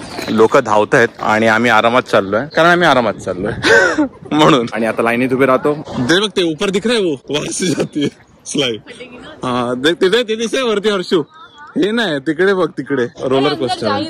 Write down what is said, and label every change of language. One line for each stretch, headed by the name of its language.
Marathi: लोक धावत आहेत आणि आम्ही आरामात चाललोय, कारण आम्ही आरामात चाललोय म्हणून. आणि आता लाईनीत उभे राहतो.
Hindi: दे बघ ते ऊपर दिख रहा है, वो वहां से जाती है स्लाइड.
Marathi: हाँ देख तिथे दिसे वरती हर्षू. हे नाही, तिकडे बघ, तिकडे रोलर कोस्टर.